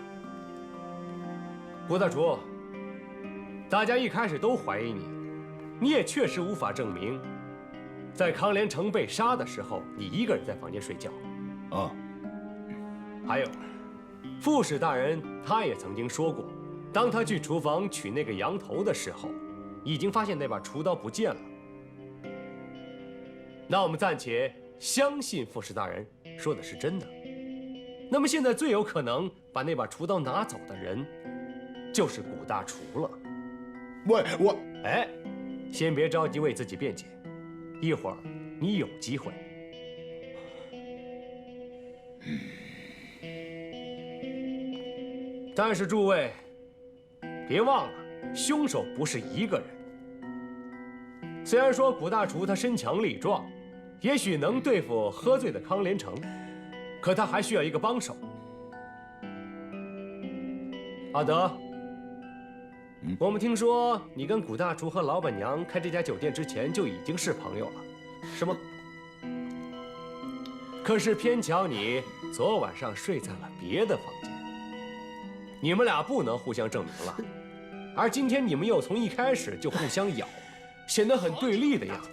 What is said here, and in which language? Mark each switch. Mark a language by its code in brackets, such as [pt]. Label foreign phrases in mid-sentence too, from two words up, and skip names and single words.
[zh] 郭大廚，大家一開始都懷疑你，你也確實無法證明，在康連成被殺的時候，你一個人在房間睡覺。啊，還有，副使大人他也曾經說過，當他去廚房取那個羊頭的時候，已經發現那把廚刀不見了。那我們暫且相信副使大人說的是真的。那麼現在最有可能把那把廚刀拿走的人，就是古大廚了。我，哎，先別着急為自己辯解，一會兒你有機會。但是諸位，別忘了，兇手不是一個人。雖然說古大廚他身強力壯，也許能對付喝醉的康連成，可他還需要一個幫手。阿德，我們聽說你跟古大廚和老板娘開這家酒店之前就已經是朋友了，是嗎？可是偏巧你昨晚上睡在了別的房間，你們倆不能互相證明了。而今天你們又從一開始就互相咬，顯得很对立的樣子。